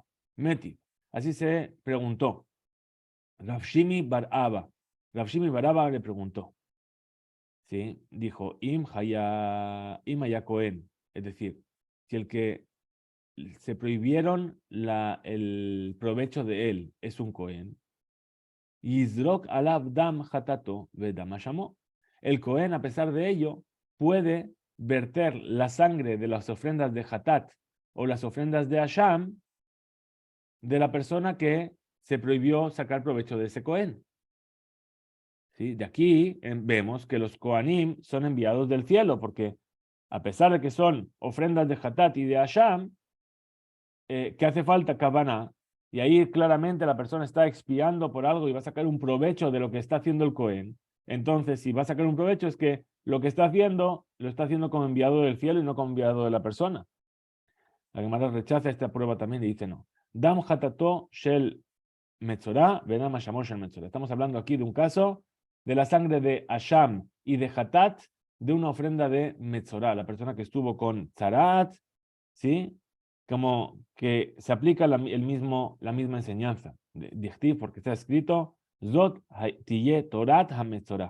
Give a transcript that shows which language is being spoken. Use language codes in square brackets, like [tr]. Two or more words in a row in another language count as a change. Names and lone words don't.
[es] Meti. Así se preguntó. Rav Shimi bar Abba. Rav Shimi bar Abba le preguntó. ¿Sí? Dijo, [he] Im haya Cohen. [es] Es decir, si el que se prohibieron el provecho de él es un Cohen, [he] Yizrok alav dam hatato vedam hashamo. [es] El Cohen, a pesar de ello, puede verter la sangre de las ofrendas de Hatat o las ofrendas de Hasham de la persona que se prohibió sacar provecho de ese Cohen. ¿Sí? De aquí vemos que los Kohanim son enviados del cielo, porque a pesar de que son ofrendas de Hatat y de Hasham, que hace falta Kavanah, y ahí claramente la persona está expiando por algo y va a sacar un provecho de lo que está haciendo el Cohen. Entonces, si va a sacar un provecho, es que lo que está haciendo, lo está haciendo como enviado del cielo y no como enviado de la persona. La Gemara rechaza esta prueba también y dice no. [he] Dam hatato shel metzorah, vedam hashamo shel metzorah. [es] Estamos hablando aquí de un caso de la sangre de Hasham y de Hatat de una ofrenda de metzorah. La persona que estuvo con Tzarat, ¿sí? Como que se aplica la misma enseñanza de Dichtiv, porque está escrito [he] Zot tiye Torat HaMetzorah.